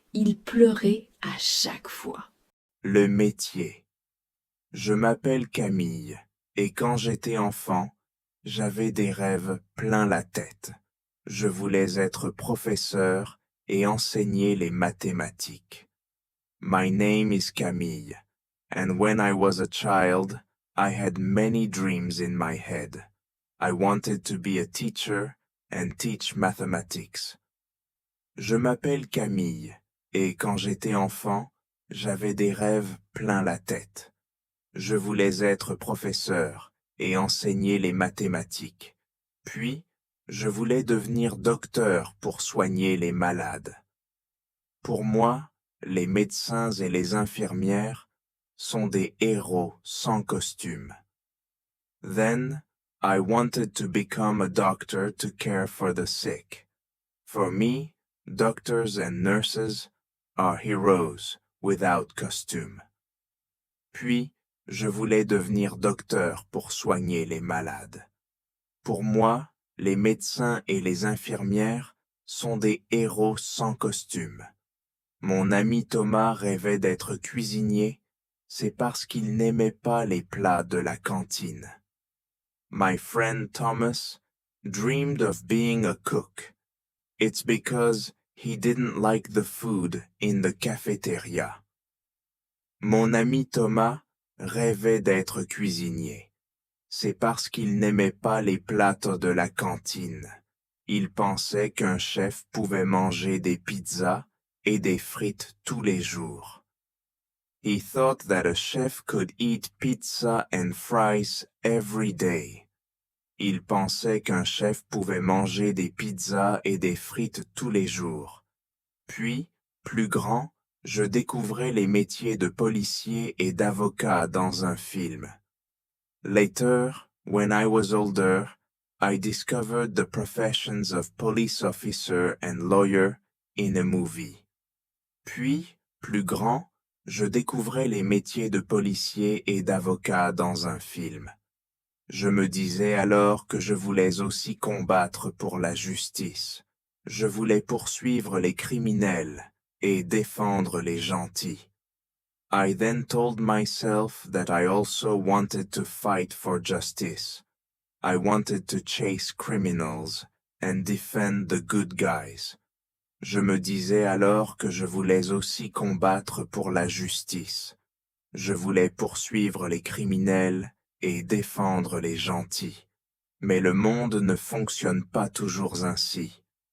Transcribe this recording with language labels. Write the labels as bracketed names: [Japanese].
[French] Il pleurait à chaque fois. Le métier. Je m'appelle Camille et quand j'étais enfant, j'avais des rêves plein la tête. Je voulais être professeur et enseigner les mathématiques. [English] My name is Camille, and when I was a child, I had many dreams in my head. I wanted to be a teacher and teach mathematics. [French] Je m'appelle Camille et quand j'étais enfant, j'avais des rêves plein la tête. Je voulais être professeur et enseigner les mathématiques. Puis, je voulais devenir docteur pour soigner les malades. Pour moi, les médecins et les infirmières sont des héros sans costume. [English] Then, I wanted to become a doctor to care for the sick. For me, doctors and nurses are heroes without costume. [French] Puis, je voulais devenir docteur pour soigner les malades. Pour moi, les médecins et les infirmières sont des héros sans costume. Mon ami Thomas rêvait d'être cuisinier, c'est parce qu'il n'aimait pas les plats de la cantine. [English] My friend Thomas dreamed of being a cook. It's because he didn't like the food in the cafeteria. [French] Mon ami Thomas rêvait d'être cuisinier. C'est parce qu'il n'aimait pas les plats de la cantine. Il pensait qu'un chef pouvait manger des pizzas et des frites tous les jours. [English] He thought that a chef could eat pizza and fries every day. [French] Il pensait qu'un chef pouvait manger des pizzas et des frites tous les jours. Puis, plus grand, je découvrais les métiers de policier et d'avocat dans un film. [English] Later, when I was older, I discovered the professions of police officer and lawyer in a movie. [French] Puis, plus grand, je découvrais les métiers de policier et d'avocat dans un film. Je me disais alors que je voulais aussi combattre pour la justice. Je voulais poursuivre les criminels et défendre les gentils. [English] I then told myself that I also wanted to fight for justice. I wanted to chase criminals and defend the good guys. [French] Je me disais alors que je voulais aussi combattre pour la justice. Je voulais poursuivre les criminels et défendre les gentils. Mais le monde ne fonctionne pas toujours ainsi.